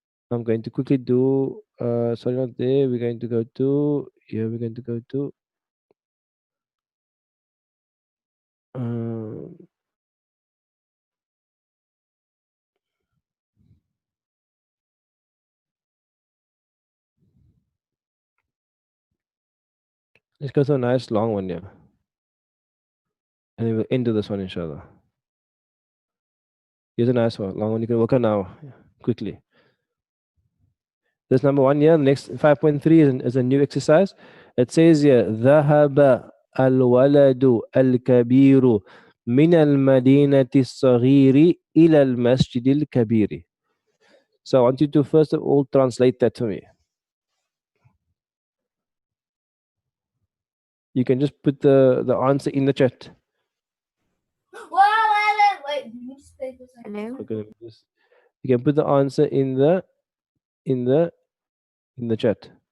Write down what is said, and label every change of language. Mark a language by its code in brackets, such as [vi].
[en] I'm going to quickly do, sorry, not there. We're going to go to, here we're going to go to, let's go to a nice long one here. And then we'll end to this one, inshallah. Here's a nice one, long one. You can work on now, quickly. This number one here. Next 5.3 is a new exercise. It says here, [ar] ذهب الولد الكبير من المدينة الصغير إلى المسجد الكبير. [en] So I want you to first of all translate that for me. You can just put the answer in the chat. Wait. Hello? Okay, you can put the answer in the chat.